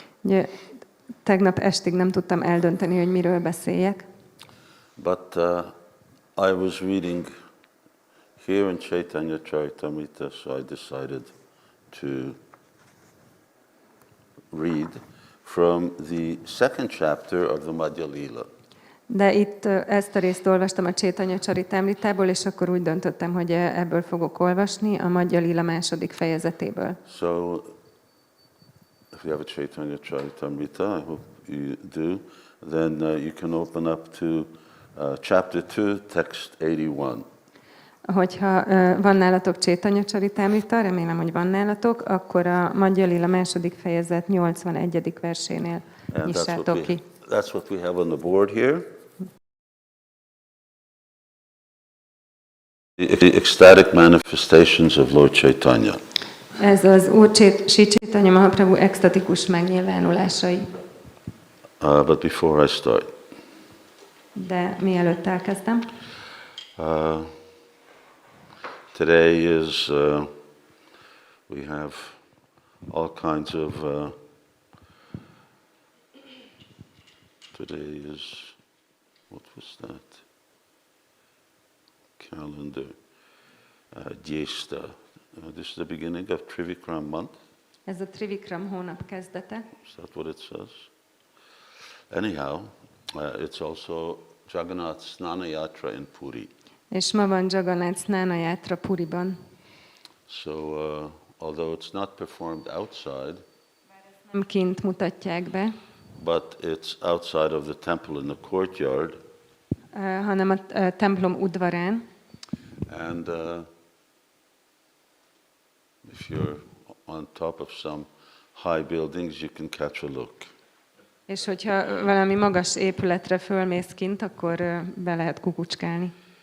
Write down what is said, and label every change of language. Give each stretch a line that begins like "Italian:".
Hungarian: Ugye, tegnap estig nem tudtam eldönteni, hogy miről beszéljek.
English: But I was reading here in Caitanya-caritāmṛta, so I decided to read from the second chapter of the Madhya-līlā.
Hungarian: De itt ezt a részt olvastam a Caitanya-caritāmṛtából, és akkor úgy döntöttem, hogy ebből fogok olvasni, a Madhya-līlā második fejezetéből.
English: So, if you have a Caitanya-caritāmṛta, I hope you do, then you can open up to chapter 2, text 81.
Hungarian: Hogyha van nálatok Caitanya-caritāmṛta, remélem, hogy van nálatok, akkor a Madhya-līlā második fejezet 81. versénél nyissátok ki.
English: That's what we have on the board here. The ecstatic manifestations of Lord Chaitanya.
Hungarian: Ez az Úr Chaitanya Mahaprabhu extatikus megnyilvánulásai.
English: But before I start,
Hungarian: De mielőtt elkezdem,
English: today is, we have all kinds of, today is, what was that? Calendar. Jyeshta. This is the beginning of Trivikram month.
Hungarian: ez a Trivikram hónap kezdete.
English: Is that what it says? Anyhow, it's also Jagannath Snana Yatra in Puri.
Hungarian: És ma van Jagannath Snana Yatra Puriban.
English: So, although it's not performed outside,
Hungarian: Nem kint mutatják be,
English: but it's outside of the temple in the courtyard,
Hungarian: hanem a templom udvarán.
English: and if you're on top of some high buildings, you can catch a look.
Hungarian: És hogyha valami magas épületre fölmész kint, akkor be lehet kukucskálni.